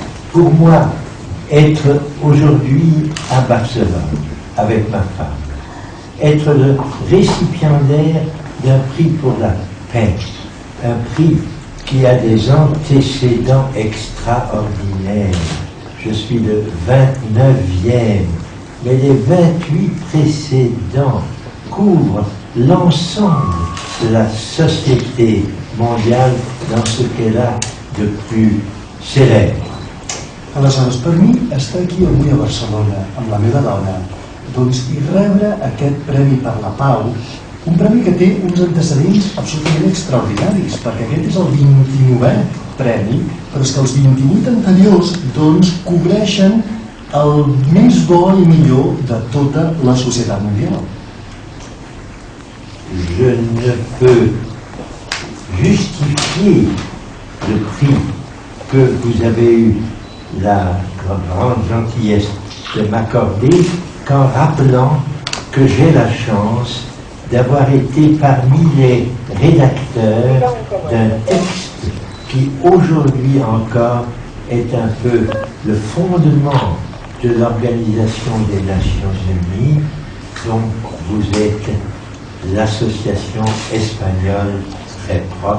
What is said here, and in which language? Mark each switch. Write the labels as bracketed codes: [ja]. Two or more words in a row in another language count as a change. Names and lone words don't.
[fr] pour moi, être aujourd'hui à Barcelone avec ma femme, être le récipiendaire d'un prix pour la paix, un prix qui a des antécédents extraordinaires. Je suis le 29e, mais les 28 précédents couvrent l'ensemble de la société mondiale dans ce qu'elle a de plus célèbre. [ca] Aleshores, per mi, estar aquí avui a Barcelona amb la meva dona, doncs, i rebre aquest Premi per la Pau, un premi que té uns antecedents absolutament extraordinaris, perquè aquest és el 29è premi, però és que els 28 anteriors, doncs, cobreixen el més bo i millor de tota la societat mundial. [fr] Je ne peux justifier le prix que vous avez eu la grande gentillesse de m'accorder qu'en rappelant que j'ai la chance d'avoir été parmi les rédacteurs d'un texte qui aujourd'hui encore est un peu le fondement de l'Organisation des Nations Unies, dont vous êtes l'association espagnole très proche.